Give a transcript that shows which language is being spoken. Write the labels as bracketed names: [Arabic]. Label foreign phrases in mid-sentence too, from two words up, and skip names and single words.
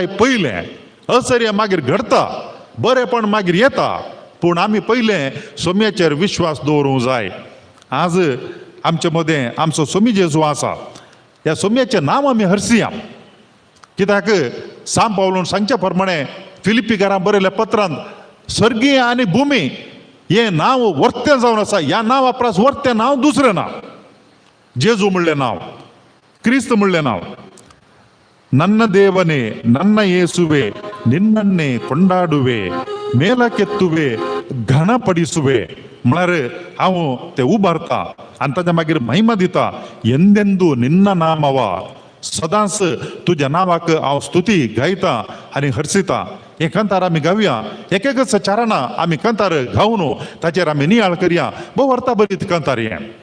[Konkani] पयलें असरें मागीर घडता बरेंपण मागीर येता पूण आमी पयलें सोम्याचेर विश्वास दवरूंक जाय आज आमचे मदें आमचो सोमी जेजू आसा ह्या सोम्याचें नांव आमी हरसिया कित्याक सांब पावलोन सांगच्या प्रमाणे फिलिपिकारां बरयल्या पत्रांत स्वर्गीय आनी भुमी हें नांव वर्तें जावन आसा ह्या नांवा परस वर्तें नांव दुसरें नांव जेजू म्हणलें नांव क्रिस्त म्हणलें नांव [Kannada] ನನ್ನ ದೇವನೇ ನನ್ನ ಯೇಸುವೆ ನಿನ್ನನ್ನೇ ಕೊಂಡಾಡುವೆ ಮೇಲಕ್ಕೆತ್ತುವೆ ಘನಪಡಿಸುವೆ [Konkani] म्हळ्यार हांव ते उबारता आनी ताच्या मागीर महिमा दिता [Kannada] ಎಂದೆಂದು ನಿನ್ನ ನಾಮವ [Konkani] सदांच तुज्या नांवाक हांव स्तुती गायता आनी हर्सिता हे कंतार आमी गावया एक एकच चाराना आमी कंतार गावन ताचेर आमी नियाळ करया भोव अर्था बरीत कंतार हें